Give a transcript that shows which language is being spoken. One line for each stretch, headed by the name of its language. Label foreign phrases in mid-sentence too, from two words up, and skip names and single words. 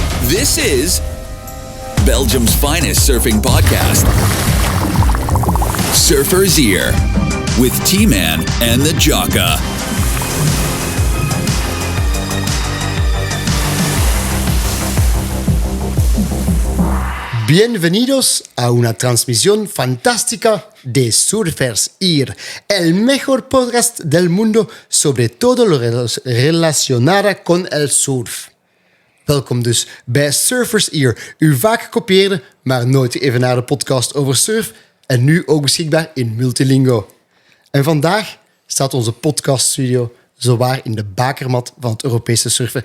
English: This is Belgium's finest surfing podcast, Surfer's Ear, with T-Man and the Jokke.
Spanish: Bienvenidos a una transmisión fantástica de Surfer's Ear, el mejor podcast del mundo sobre todo lo relacionado con el surf.
Dutch: Welkom dus bij Surfer's Ear, uw vaak gekopieerde, maar nooit geëvenaarde podcast over surf en nu ook beschikbaar in multilingo. En vandaag staat onze podcaststudio zowaar in de bakermat van het Europese surfen.